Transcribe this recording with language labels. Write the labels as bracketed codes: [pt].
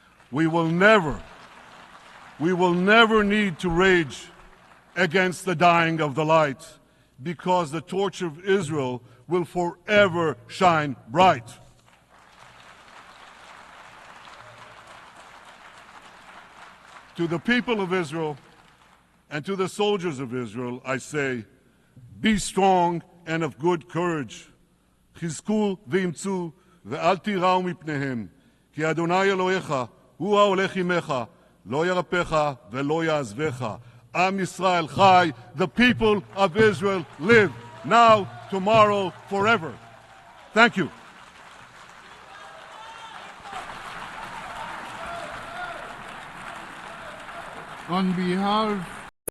[en] We will never need to rage against the dying of the light, because the torch of Israel will forever shine bright. To the people of Israel and to the soldiers of Israel, I say, be strong and of good courage. [he] חזקו ואמצו ואל תיראו מפניהם, כי אדוני אלוהיך הוא ההולך עמך, לא ירפך ולא יעזבך. Am Yisrael Chai, [en] the people of Israel live, now, tomorrow, forever. Thank you. On behalf